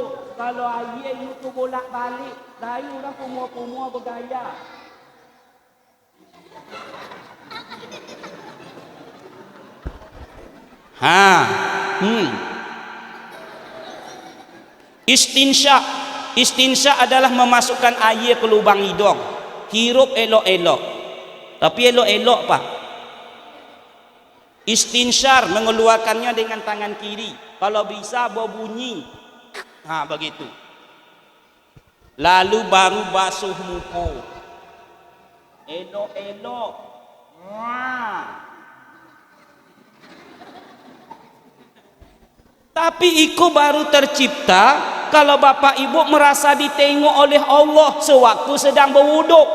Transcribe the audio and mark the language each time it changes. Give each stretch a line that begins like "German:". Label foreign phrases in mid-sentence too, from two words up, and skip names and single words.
Indonesian: Kalau air itu bolak-balik, dari orang kumur-kumur bergaya. Istinsya adalah memasukkan air ke lubang hidung. Hirup elok-elok. Tapi elok-elok pak. Istinsyar mengeluarkannya dengan tangan kiri. Kalau bisa berbunyi. Begitu. Lalu baru basuh muka. Elok-elok. Tapi iku baru tercipta kalau bapak ibu merasa ditengok oleh Allah sewaktu sedang berwuduk.